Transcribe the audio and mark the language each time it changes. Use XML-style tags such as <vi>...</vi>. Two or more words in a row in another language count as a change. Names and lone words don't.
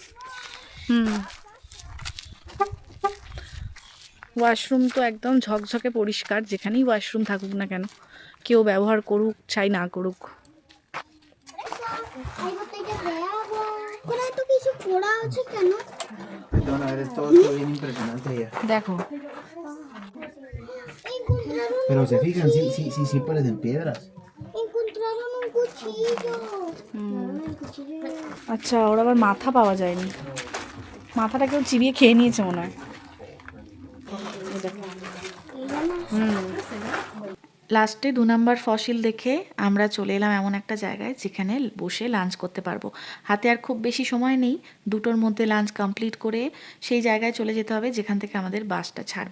<bn>ওয়াশরুম তো একদম ঝকঝকে পরিষ্কার, যেখানেই ওয়াশরুম থাকুক না কেন, কেউ ব্যবহার করুক চাই না করুক। কোথায় তো কিছু পোড়া আছে কেন?</bn> <es>Perdona, eres todo bien impresionante ya.</es> <bn>দেখো</bn> <es>Encontraron, Pero se fijan, sí parecen piedras. encontraron un cuchillo. El cuchillo.</es> <bn>আচ্ছা, ওর আবার মাথা পাওয়া যায়নি, মাথাটা কেউ চিবিয়ে খেয়ে নিয়েছে মনে হয়। লাস্টে 2 নাম্বার ফসিল দেখে আমরা চলে এলাম এমন একটা জায়গায় যেখানে বসে লাঞ্চ করতে পারবো। হাতে আর খুব বেশি সময় নেই, 2টোর মধ্যে লাঞ্চ কমপ্লিট করে সেই জায়গায় চলে যেতে হবে যেখান থেকে আমাদের বাসটা ছাড়বে।</bn>